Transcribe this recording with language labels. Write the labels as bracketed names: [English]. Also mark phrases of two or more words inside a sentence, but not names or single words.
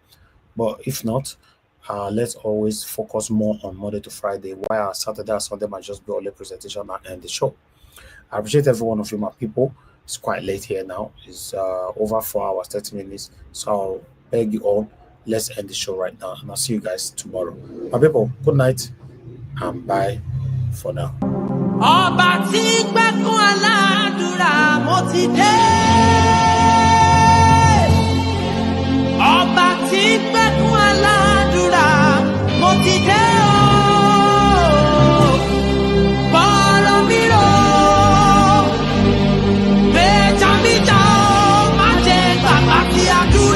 [English] But if not, let's always focus more on Monday to Friday, while Saturday and Sunday might just be only presentation and end the show. I appreciate every one of you, my people. It's quite late here now. It's over 4 hours, 30 minutes. So I'll beg you all, let's end the show right now. And I'll see you guys tomorrow. My people, good night and bye for now. [Yoruba] Ọba tí gbẹ́kún aládùúrà mo ti dé. Ọba tí gbẹ́kún aládùúrà mo ti dé o. Bọ́rọ̀ mi rò, bẹ́ẹ̀ tàbí jà ó, má jẹ́ gbàgbà kí a